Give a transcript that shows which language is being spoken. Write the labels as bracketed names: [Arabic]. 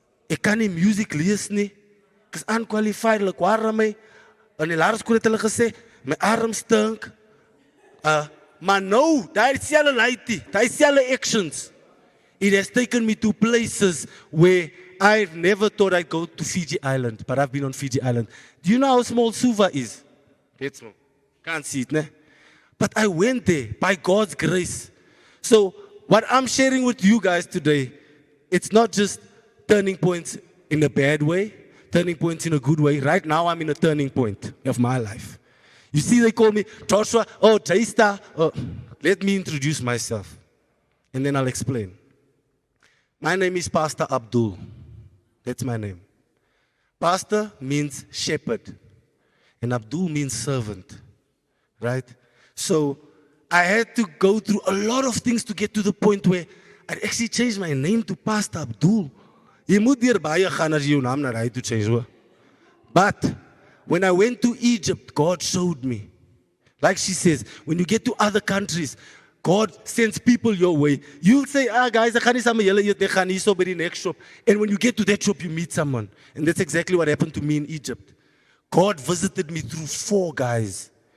[Afrikaans] Ek kan nie music lees nie. Ek is unqualified, hulle kwaar my. In die laerskool het hulle gesê, my arm stink. Maar no, daai selfe laitie, daai selfe actions. [English] It has taken me to places where I've never thought I'd go to Fiji Island, but I've been on Fiji Island. Do you know how small Suva is? It's small. Can't see it, ne? But I went there by God's grace. So what I'm sharing with you guys today, it's not just turning points in a bad way, turning points in a good way. Right now, I'm in a turning point of my life. You see, they call me Joshua, JSTAR. Let me introduce myself, and then I'll explain. My name is PastAbdxll. That's my name. Pastor means shepherd, and Abdul means servant, right? So I had to go through a lot of things to get to the point where I actually changed my name to PastAbdxll. [Afrikaans] Jy moet deur baie gaan as jy jou naam na hy toe change hoor. [English] But when I went to Egypt, God showed me. Like she says, when you get to other countries, God sends people your way. You'll say, guys, [Afrikaans] ek gaan nie saam met julle eet, ek gaan hier so by die next shop. [English] And when you get to that shop, you meet someone. And that's exactly what happened to me in Egypt. God visited me through 4 guys.